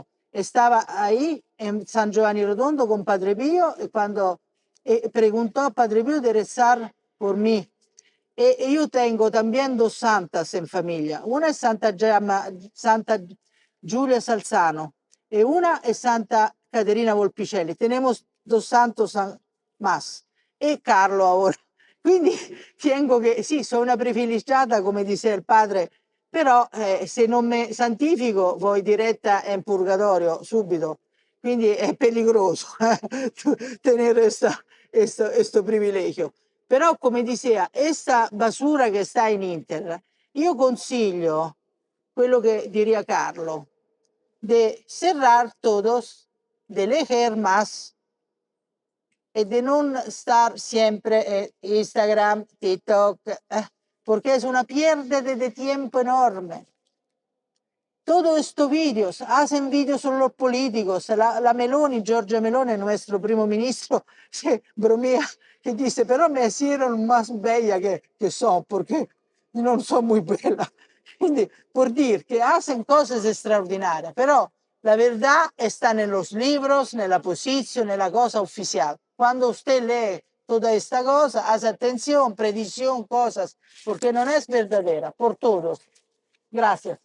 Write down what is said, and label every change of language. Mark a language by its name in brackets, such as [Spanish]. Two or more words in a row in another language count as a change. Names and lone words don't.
[Spanish] Estaba ahí en San Giovanni Rotondo con Padre Pío y cuando preguntó a Padre Pío de rezar por mí. Y yo tengo también dos santas en familia. Una es Santa Giulia Salzano y una es Santa Caterina Volpicelli. Tenemos dos santos más. E Carlo ahora. [Italian] Quindi tengo che, sì, sono una privilegiata, come dice il padre, però se non mi santifico voi diretta in purgatorio subito. Quindi è peligroso tenere questo privilegio. Però, come diceva, questa basura che sta in internet, io consiglio quello che [Spanish] diría Carlo, de cerrar todos, de leer más y de no estar siempre en Instagram, TikTok, porque es una pérdida de tiempo enorme. Todos estos vídeos, hacen vídeos sobre los políticos. La Meloni, Giorgia Meloni, nuestro primo ministro, se bromea que dice, pero me hicieron más bella que son, porque no soy muy bella. [Italian] Quindi, [Spanish] por decir que hacen cosas extraordinarias, pero la verdad está en los libros, en la posición, en la cosa oficial. Cuando usted lee toda esta cosa, hace atención, predicción, cosas, porque no es verdadera, por todos. Gracias.